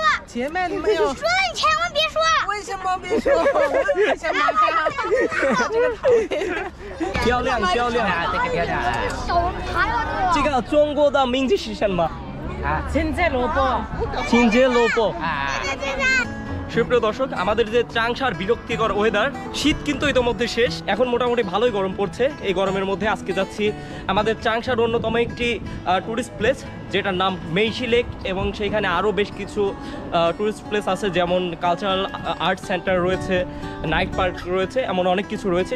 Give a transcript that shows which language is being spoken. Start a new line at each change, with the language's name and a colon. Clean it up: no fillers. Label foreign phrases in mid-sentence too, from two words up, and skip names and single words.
Chinese: 前面没有。说了，你千万别说。为什么别说？我想买它。这个讨厌。漂亮漂亮，这个漂亮。小龙爬了这个中国的名字是什么？青椒萝卜。青椒萝卜。
Bangla: সুপ্রিয় দর্শক, আমাদের যে চাংশার বিরক্তিকর ওয়েদার, শীত কিন্তু ইতোমধ্যে শেষ, এখন মোটামুটি ভালোই গরম পড়ছে। এই গরমের মধ্যে আজকে যাচ্ছি আমাদের চাংশার অন্যতম একটি
English: tourist place,
Bangla: যেটার নাম মেইশি লেক, এবং সেইখানে আরও বেশ কিছু
English: tourist place
Bangla: আছে, যেমন
English: cultural art center
Bangla: রয়েছে,
English: night park
Bangla: রয়েছে, এমন অনেক কিছু রয়েছে।